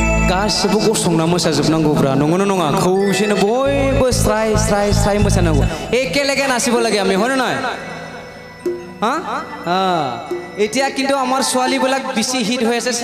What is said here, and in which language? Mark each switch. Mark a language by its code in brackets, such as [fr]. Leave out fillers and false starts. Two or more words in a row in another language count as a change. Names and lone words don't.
[brx] गासिबो गसंना मोसाजोबनांगौब्रा नंगौना नङा खौसेनो बयबो स्राय स्राय स्राय मोसानांगौ एके लेगे [as] নাচিব লাগে আমি হয় না এতিয়া কিন্তু আমাৰ ছোৱালীবিলাক বেছি হিট হৈ আছে